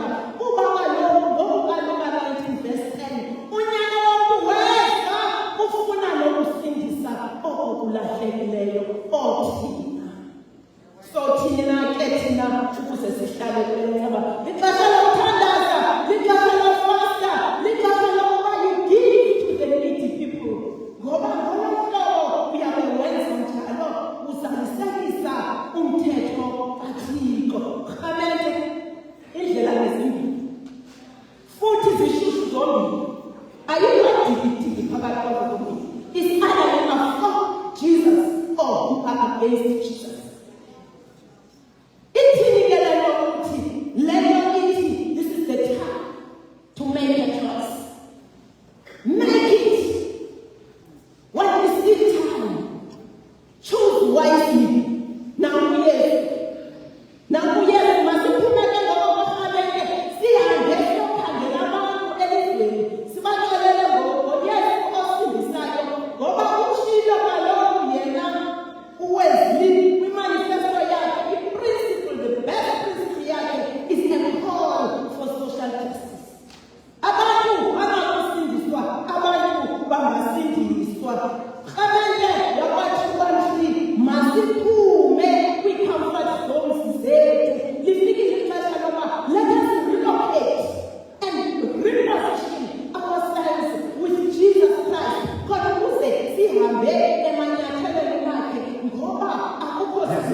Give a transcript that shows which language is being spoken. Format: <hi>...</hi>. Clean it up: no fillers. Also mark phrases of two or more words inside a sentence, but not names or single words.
<xh>Kuba kaloku ngokukaLuka 19 verse 10 unyana womntu weza ufuna nokusindisa okulahlekileyo othina. So thina ke thina ukuze sihlale kwenceba lixesha lokuthandaza, lixesha lofasta, lixesha lokuba</xh> <en>you give to the needy people.</en> <xh>Ngoba ngolo hlobo uyabe wenza njalo uzalisekisa umthetho kaThixo. Rhamente indlela ngezimbini futhi zishushu zombili. Ayikho digidigi phakathi kwazo zombili.</xh> <en>It's either you are for Jesus or you are against Jesus.</en> <xh>Ithini ke le nto ukuthi leyo ithi</xh> <en>this is the time to make a choice. Make it when you see time. Choose wisely. Now yes,</en> <xh>masiphumele ngokufanele sihambe siyokhangela abantu elizweni sibaxelele ngoYesu osindisayo ngoba utshilo kaloku yena uWesley kwimanifesto yakhe i-principle,</xh> <en>the best principle</en> <xh>yakhe</xh> <en>is a call for social justice.</en> <xh>Abantu bangakusindiswa, abantu bangasindiswa. Rhamente yakwa-213 masiphume kwii-</xh> <en>comfort zones</en> <xh>zethu. Lifikile ixesha loba</xh> <en>let us relocate and reposition ourselves with Jesus Christ</en> <xh>khona ukuze sihambe emanyathelweni akhe ngoba akukho</xh>